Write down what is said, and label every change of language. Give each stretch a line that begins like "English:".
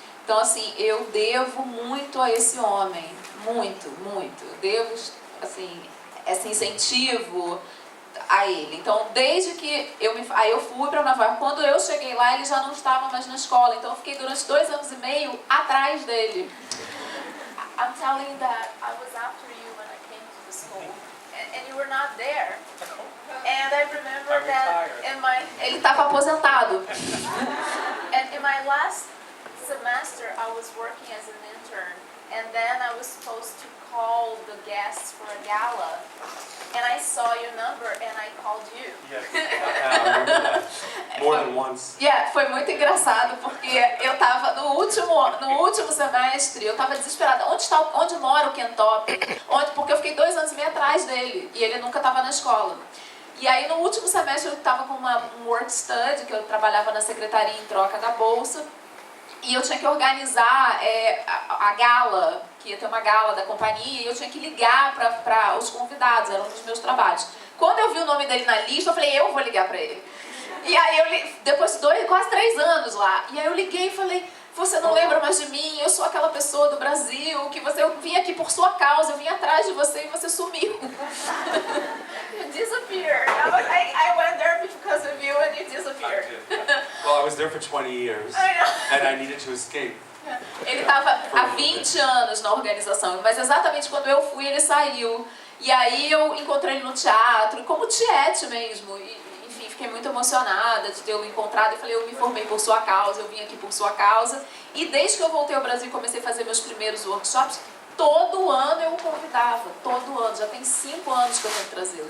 Portuguese: Então, assim, eu devo muito a esse homem, muito, muito. Eu devo, assim, esse incentivo a ele. Então, desde que aí eu fui para Nova York, quando eu cheguei lá, ele já não estava mais na escola. Então, eu fiquei durante 2 anos e meio atrás dele.
English: I'm telling you that I was after you when I came to the school, and you were not there. And I remember that
Portuguese: ele estava aposentado.
English: And in my last semester, I was working as an intern, and then I was supposed to call the guests for a gala, and I saw your number and I called you. Yes, I remember that. More than once.
Portuguese: Foi muito engraçado porque eu estava no último semestre, eu estava desesperada. Onde mora o Ken Top? Porque eu fiquei 2 anos e meio atrás dele e ele nunca estava na escola. E aí no último semestre eu estava com um work study, que eu trabalhava na secretaria em troca da bolsa. E eu tinha que organizar a gala, que ia ter uma gala da companhia, e eu tinha que ligar para os convidados, era um dos meus trabalhos. Quando eu vi o nome dele na lista, eu falei, eu vou ligar para ele. E aí, depois de quase 3 anos lá, e aí eu liguei e falei, você não lembra mais de mim, eu sou aquela pessoa do Brasil, eu vim aqui por sua causa, eu vim atrás de você e você sumiu.
English: You disappeared. I went there because of you and you disappeared. Well, I was there for 20 years, and I needed to escape.
Portuguese: Ele estava há 20 anos na organização, mas exatamente quando eu fui, ele saiu. E aí eu encontrei ele no teatro, como tiete mesmo. Enfim, fiquei muito emocionada de tê-lo encontrado. E falei, eu me formei por sua causa, eu vim aqui por sua causa. E desde que eu voltei ao Brasil e comecei a fazer meus primeiros workshops, todo ano eu o convidava, todo ano. Já tem 5 anos que eu tenho que trazê-lo.